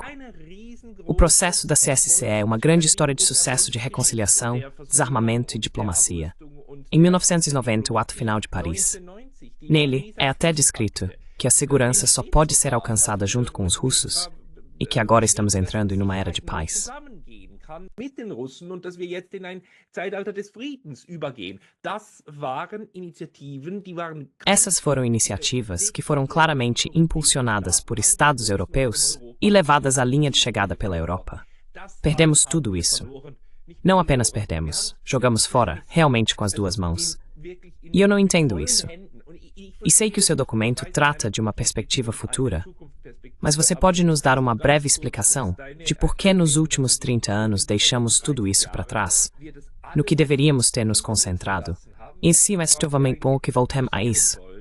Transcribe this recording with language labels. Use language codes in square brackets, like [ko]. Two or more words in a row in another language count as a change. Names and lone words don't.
[pt] O processo da CSCE é uma grande história de sucesso de reconciliação, desarmamento e diplomacia. Em 1990, o Ato Final de Paris. Nele, é até descrito que a segurança só pode ser alcançada junto com os russos e que agora estamos entrando em uma era de paz. [de] Mit den Russen und dass wir jetzt in ein Zeitalter des Friedens übergehen. Das waren Initiativen, die waren... [pt] Essas foram iniciativas que foram claramente impulsionadas por Estados europeus e levadas à linha de chegada pela Europa. Perdemos tudo isso. Não apenas perdemos, jogamos fora, realmente com as duas mãos. E eu não entendo isso. E sei que o seu documento trata de uma perspectiva futura, mas você pode nos dar uma breve explicação de por que nos últimos 30 anos deixamos tudo isso para trás, no que deveríamos ter nos concentrado, e se é extremamente bom que voltemos a isso.